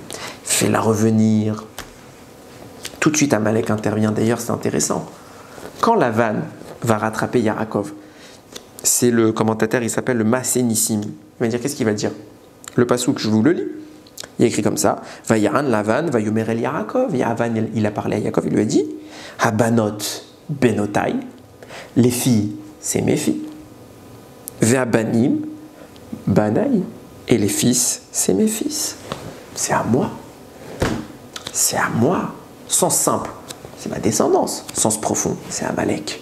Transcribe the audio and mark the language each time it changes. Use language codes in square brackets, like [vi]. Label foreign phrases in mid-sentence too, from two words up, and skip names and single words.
[fr] Fais-la revenir. Tout de suite, Amalek intervient. D'ailleurs, c'est intéressant. Quand Lavan va rattraper Yaakov, c'est le commentateur, il s'appelle le Massénissim. Il va dire, qu'est-ce qu'il va dire? Le passouk, je vous le lis. Il écrit comme ça. [he] ויען לבן ויאמר אל יעקב. [fr] Lavan, il a parlé à Yaakov, il lui a dit [he] הבנות בנתי. [fr] Les filles, c'est mes filles. [he] והבנים בני. [fr] Et les fils, c'est mes fils. C'est à moi. C'est à moi. Sens simple, c'est ma descendance. Sens profond, c'est Amalek.